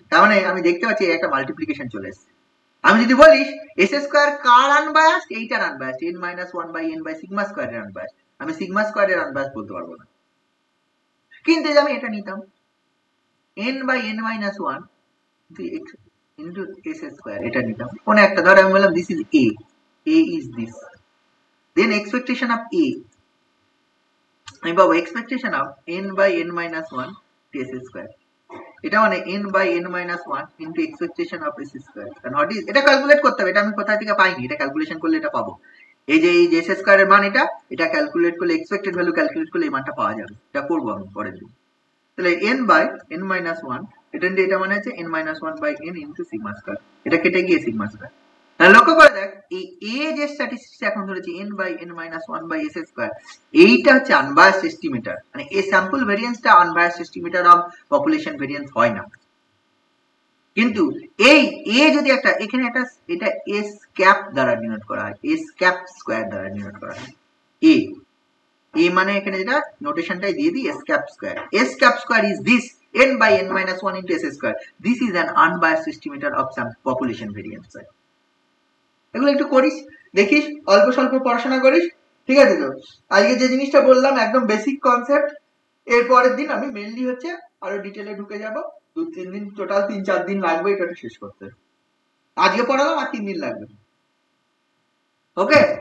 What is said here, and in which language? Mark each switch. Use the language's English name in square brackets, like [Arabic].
[Bangla] তার মানে আমি দেখতে পাচ্ছি একটা মাল্টিপ্লিকেশন চলে এসছে। আমি যদি বলিস এস স্কোয়ার কার আনবায়াসড, এইটার unbiased, n minus 1 by n by sigma স্কোয়ারের আনবায়াসড, আমি সিগমা স্কোয়ারের আনবায়াসড বলতে পারবো না। কিন্তু আমি এটা নিতাম n by n minus 1 [English] into s square, [Bangla] এটা নিলাম কোন একটা, ধর আমি বললাম [English] this is a is this, then expectation of a, [Bangla] আমি পাবো [English] expectation of n by n minus 1 s square, [Bangla] এটা মানে [English] n by n minus 1 into expectation of s square. [Bangla] কারণ হোয়াট ইজ, এটা ক্যালকুলেট করতে হবে, এটা আমি কোথা থেকে পাইনি, এটা ক্যালকুলেশন করলে এটা পাবো। এই যে এই s স্কয়ারের মান, এটা ক্যালকুলেট করলে, এক্সপেক্টেড ভ্যালু ক্যালকুলেট করলে এই মানটা পাওয়া যাবে। এটা করবো আমি পরের দিন। [English] তাহলে n by n minus 1, [Bangla] এটা মানে হচ্ছে [English] n minus 1 by n into sigma square, [Bangla] এটা কেটে গিয়ে সিগমা স্কয়ার। তাহলে লক্ষ্য করে দেখ, এই a যে স্ট্যাটিস্টিক্স এখন ধরেছি n by n minus 1 by s square, এইটা হচ্ছে আনবায়াসড এস্টিমেটর, মানে এই sample ভেরিয়েন্সটা unbiased estimator of population variance হয় না। কিন্তু এই a যদি একটা, এখানে একটা, এটা s ক্যাপ দ্বারা ডিনোট করা হয়, s ক্যাপ স্কয়ার দ্বারা ডিনোট করা হয়। a মানে এখানে যেটা নোটেশনটাই দিয়ে দিই, [English] s cap square is this n by n minus 1 into s square, this is an unbiased estimator of some population variance। [Bangla] এগুলো একটু করিস, দেখিস, অল্প স্বল্প পড়াশোনা করিস, ঠিক আছে? তো আজকে যে জিনিসটা বললাম একদম বেসিক কনসেপ্ট, এর পরের দিন আমি মেইনলি হচ্ছে আরো ডিটেইলে ঢুকে যাব, 2-3 দিন, টোটাল 3-4 দিন লাগবে এটা শেষ করতে। আজকে পড়ালাম আর 3 দিন লাগবে, ওকে?